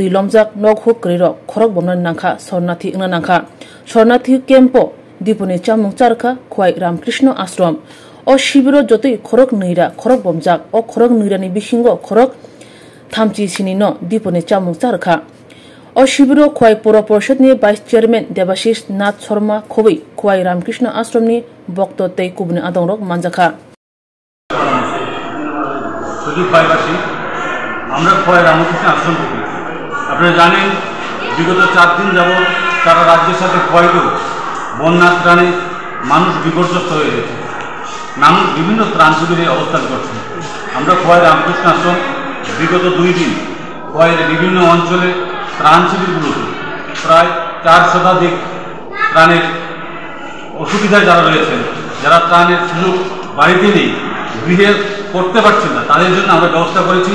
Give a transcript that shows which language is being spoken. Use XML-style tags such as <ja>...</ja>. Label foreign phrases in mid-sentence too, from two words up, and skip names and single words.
<trp>लमजाक नग हुक करिरक खरक बमना नांखा सरनाथि ओना नांखा सरनाथि केम्पो दिपनि चामुं चारखा खय रामकृष्ण आश्रम ओ शिबिरो जतै खरक नैरा खरक बमजाक ओ खरक नैरानि बिसिंगो खरक थामचि सिनिनो दिपनि चामुं चारखा ओ शिबिरो खय पौर परिषदनि</trp> <en>vice chairman</en> <trp>देवाशीष नाथ शर्मा खबै खय रामकृष्ण आश्रमनि बक्त तै कुबनि आदंरक मानजाखा</trp> <bn>আমরা খয় রামকৃষ্ণ আশ্রম থেকে আপনারা জানেন বিগত 4 দিন যাবৎ সারা রাজ্যের সাথে ক্ষয়িত বন্যা ত্রাণে মানুষ বিপর্যস্ত হয়ে গেছে। মানুষ বিভিন্ন ত্রাণ শিবিরে অবস্থান করছে। আমরা খয় রামকৃষ্ণ আশ্রম বিগত 2 দিন খয়ের বিভিন্ন অঞ্চলে ত্রাণ শিবিরগুলোতে প্রায় 4 শতাধিক ত্রাণের অসুবিধায় যারা রয়েছেন, যারা ত্রাণের সুযোগ বাড়িতে নেই, গৃহে করতে পারছেন না, তাদের জন্য আমরা ব্যবস্থা করেছি।</bn>